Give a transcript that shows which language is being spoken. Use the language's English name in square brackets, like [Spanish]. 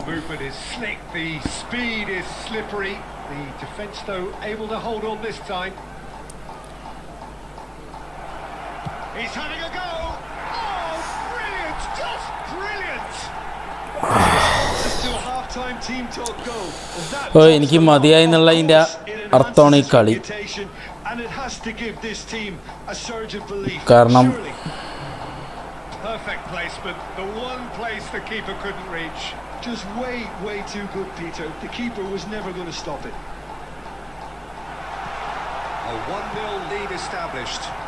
[English] The movement is slick, the speed is slippery. The defence, though, able to hold on this time. He's having a go. Oh, brilliant! Just brilliant! To a half-time team talk goal. [Malayalam] ഓ, എനിക്ക് മതിയായി എന്നുള്ള അതിൻ്റെ അർത്ഥമാണ് ഈ കളി. [English] And it has to give this team a surge of belief. [Malayalam] കാരണം [English] Perfect placement, the one place the keeper couldn't reach. Just way too good, Peter. The keeper was never going to stop it. A 1-0 lead established.